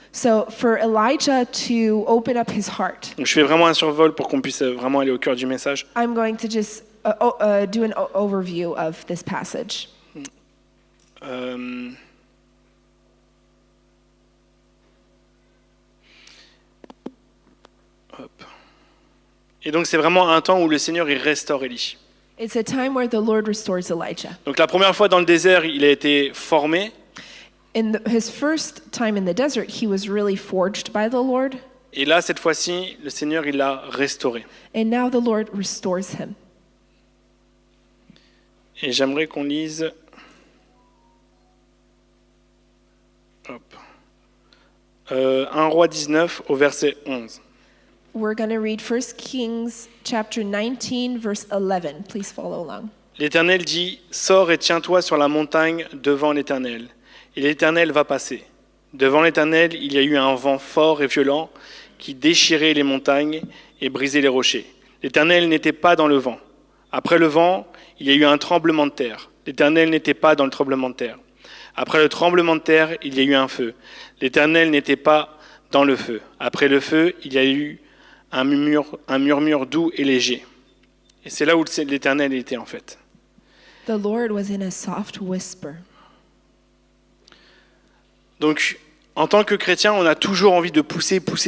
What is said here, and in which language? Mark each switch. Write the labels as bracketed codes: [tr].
[en] So for Elijah to open up his heart, [fr] Donc je fais vraiment un survol pour qu'on puisse vraiment aller au cœur du message. [en] I'm going to just do an overview of this passage. Euh, hop. [fr] Et donc c'est vraiment un temps où le Seigneur il restaure Élie. [en] It's a time where the Lord restores Elijah. [fr] Donc la première fois dans le désert, il a été formé. [en] His first time in the desert, he was really forged by the Lord. [fr] Et là, cette fois-ci, le Seigneur il l'a restauré. [en] And now the Lord restores him. [fr] Et j'aimerais qu'on lise. Hop. 1 Roi 19 au verset 11. [en] We're going to read 1 Kings chapter 19 verse 11. Please follow along. [fr] L'Éternel dit, sors et tiens-toi sur la montagne devant l'Éternel. Et l'Éternel va passer. Devant l'Éternel, il y a eu un vent fort et violent qui déchirait les montagnes et brisait les rochers. L'Éternel n'était pas dans le vent. Après le vent, il y a eu un tremblement de terre. L'Éternel n'était pas dans le tremblement de terre. Après le tremblement de terre, il y a eu un feu. L'Éternel n'était pas dans le feu. Après le feu, il y a eu un murmure doux et léger. Et c'est là où l'Éternel était en fait. [en] The Lord was in a soft whisper. [fr] Donc, en tant que chrétien, on a toujours envie de pousser.